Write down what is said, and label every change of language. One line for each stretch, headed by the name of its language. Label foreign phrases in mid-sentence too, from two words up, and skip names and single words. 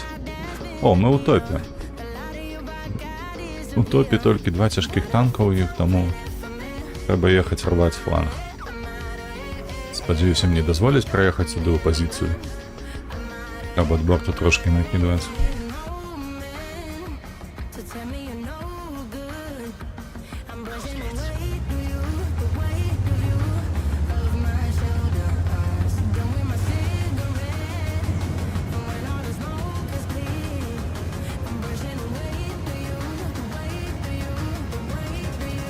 Belarusian: О, мы ў топе. У топе толькі 2 цяжкіх танка ў іх, таму трэба ехаць рваць фланг. Спадзяюся, мне дазволяць праехаць сюды ў пазіцыю, каб ад борту трошкі накідваць.
English: To tell me you're no good. I'm brushing away through you, the weight of you, of my shoulders. Done with my cigarette, and when all the smoke is clear, I'm brushing away through you, the weight of you, the weight of you.